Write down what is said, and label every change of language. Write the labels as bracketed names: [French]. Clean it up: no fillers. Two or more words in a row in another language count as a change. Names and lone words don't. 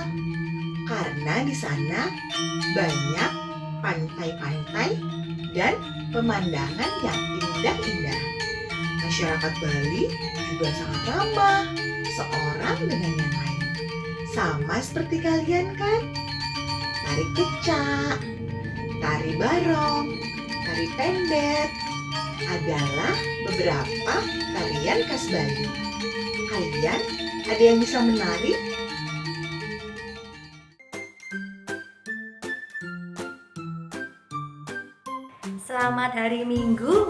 [Indonesian] Karena di sana banyak pantai-pantai dan pemandangan yang indah-indah. Masyarakat Bali juga sangat ramah seorang dengan yang lain. Sama seperti kalian kan? Tari kecak, tari barong, tari pendet adalah beberapa tarian khas Bali. Kalian ada yang bisa menari? Selamat hari Minggu